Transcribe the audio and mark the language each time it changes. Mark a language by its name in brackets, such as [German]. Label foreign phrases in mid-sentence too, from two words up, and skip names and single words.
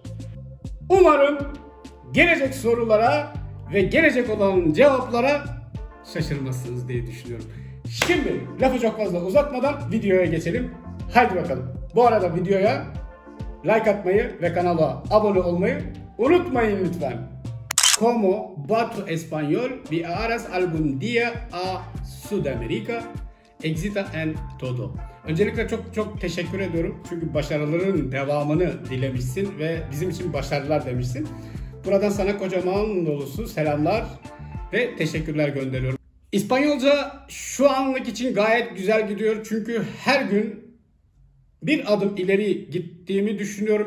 [Turkish] Umarım gelecek sorulara ve gelecek olan cevaplara şaşırmazsınız diye düşünüyorum. Şimdi lafı çok fazla uzatmadan videoya geçelim. Haydi bakalım. Bu arada videoya like atmayı ve kanala abone olmayı unutmayın lütfen. [Spanish] Como va tu español? Viajarás algún día a Sudamérica? Éxito en todo. [Turkish] Öncelikle çok teşekkür ediyorum. Çünkü başarıların devamını dilemişsin ve bizim için başarılar demişsin. Buradan sana kocaman dolusu selamlar ve teşekkürler gönderiyorum. İspanyolca şu anlık için gayet güzel gidiyor. Çünkü her gün bir adım ileri gittiğimi düşünüyorum.